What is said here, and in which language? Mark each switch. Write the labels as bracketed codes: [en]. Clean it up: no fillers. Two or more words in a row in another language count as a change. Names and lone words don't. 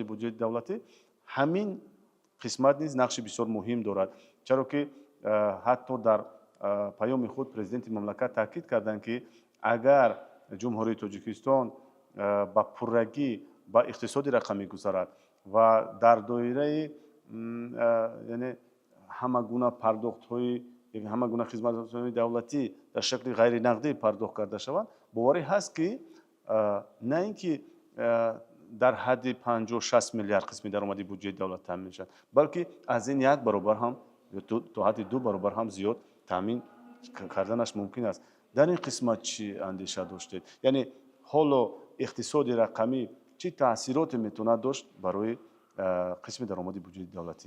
[tg] бюҷети давлатӣ, ҳамин қисмат низ нақши бисёр муҳим дорад, чаро ки ҳатто дар паёми худ президенти мамлакат таъкид карданд ки агар ҷумҳурии Тоҷикистон ба пуррагӣ ба иқтисоди рақамӣ гузарад ва дар доираи яъне ҳама гуна пардохтҳои ҳама гуна хизматрасониҳои давлатӣ дар шакли ғайринақдӣ пардохт карда шаванд, боварӣ ҳаст ки на ин ки дар ҳадди 50-60 миллиард қисми даромади буҷети давлат таъмин мешуд, балки аз ин як баробар ҳам то ҳадди 2 баробар ҳам зиёд таъмин карданаш мумкин аст. дар ин қисмат чӣ андеша доштед? яъне ҳоло иқтисоди рақамӣ чӣ таъсиротӣ метона дошт барои қисми даромади буҷети давлатӣ?